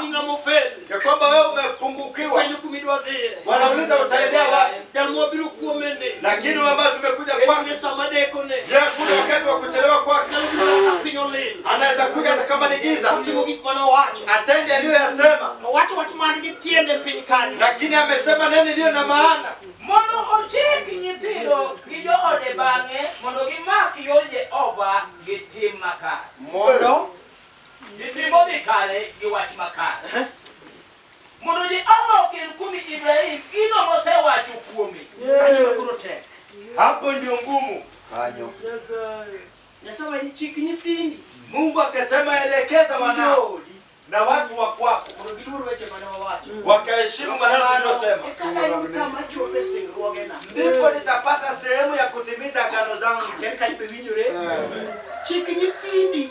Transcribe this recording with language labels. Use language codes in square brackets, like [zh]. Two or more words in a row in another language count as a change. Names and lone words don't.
[sw] Ya kwamba wewe umepungukiwa. Wanauliza utaendea wapi? Lakini wewe ambao tumekuja kwake. Ya kuna wakati wa kuchelewa kwake. Anaweza kuja kama ni giza. Atende aliyoyasema. Lakini amesema neno lililo na maana. [luo] Mono ochiki nyithindo gijo ode bange mondo gimaki yore Jehova gitim makare. Mondo gitimo mikare giwach makare. Mondo Jehova okel kuom Ibrahim gino mosewacho kuome. [sw] Hapo ndio ngumu. [luo] Kanyo. Nyasaye ni chiki nyithindi. [sw] Mungu akasema elekeza wanao na watu wa kwako. Wakaheshimu maneno tuliyosema. Ndipo nitapata sehemu ya kutimiza agano zangu. [luo] Chiki nyithindi.